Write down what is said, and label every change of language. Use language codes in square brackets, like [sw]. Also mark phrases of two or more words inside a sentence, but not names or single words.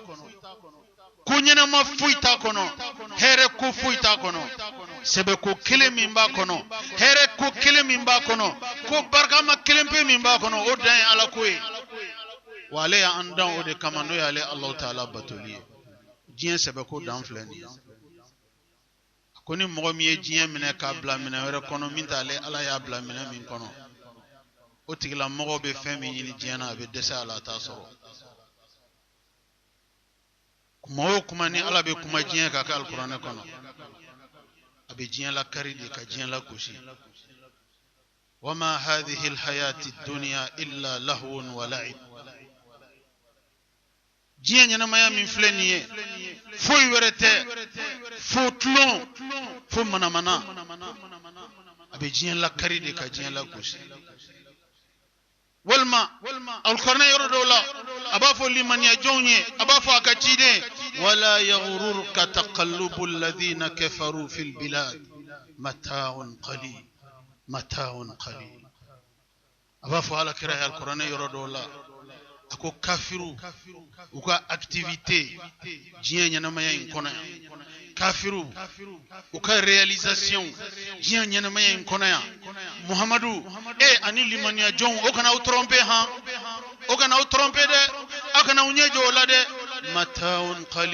[bm] ko ɲɛnama foyi t'a kɔnɔ hɛrɛ ko foyi t'a kɔnɔ sɛbɛ ko kelen min b'a kɔnɔ hɛrɛ ko kelen min b'a kɔnɔ ko barikama kelen pe min b'a kɔnɔ o dan ye ala ko ye wa ale y'an dan o de kama n'o y'ale Alahu Taala batoli ye diɲɛ sɛbɛ ko dan filɛ nin ye ko ni mɔgɔ min ye diɲɛ minɛ k'a bila minɛ wɛrɛ kɔnɔ min t'ale ala y'a bila minɛ min kɔnɔ o tigila mɔgɔ bɛ fɛn min ɲini diɲɛ na a bɛ dɛsɛ ala t'a sɔrɔ kuma o kuma ni ala bɛ kuma diɲɛ kan ka alikuranɛ kɔnɔ a bɛ diɲɛ la kari de ka diɲɛ la gosi [ar] وما هذه الحياة الدنيا إلا لهو ولعب [bm] diɲɛ ɲɛnamaya min filɛ nin ye foyi wɛrɛ tɛ fo tulon fo manamana a bɛ diɲɛ la kari de ka diɲɛ la gosi walma alkuranɛ yɔrɔ dɔw la a b'a fɔ limaniya jɔnw ye a b'a fɔ a ka ciden [ar] ولا يغرنك تقلب الذين كفروا في البلاد متاع قليل [bm] a b'a fɔ alakira ye alkuranɛ yɔrɔ dɔw la a ko kafiru u ka activité diɲɛ ɲɛnamaya in kɔnɔ yan kafiru u ka réalisation diɲɛ ɲɛnamaya in kɔnɔ yan muhamadu ani limaniya jɔnw o kana aw tromper han o kana aw tromper dɛ aw kana aw ɲɛ jɔ o la dɛ mata'un